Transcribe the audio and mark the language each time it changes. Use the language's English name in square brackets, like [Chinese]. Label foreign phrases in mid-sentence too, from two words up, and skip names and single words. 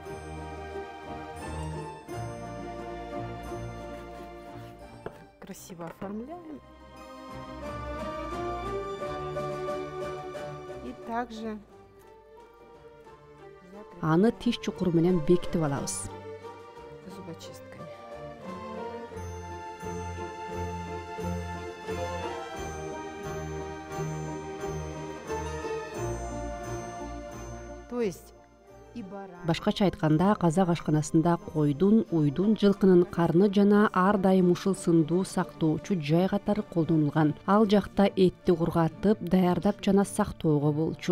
[Russian] Красиво оформляем. И также [Kyrgyz] Аны тиш чукуру менен бекитип алабыз. [Russian] зубочистками. То есть и баран. [Kyrgyz] Башкача айтканда, казак ашканасында койдун, уйдун, жылкынын карны жана ар дайым ушул сындуу сактоочу жай катары колдонулган. Ал жакта этти кургатып, даярдап жана сактоого болчу.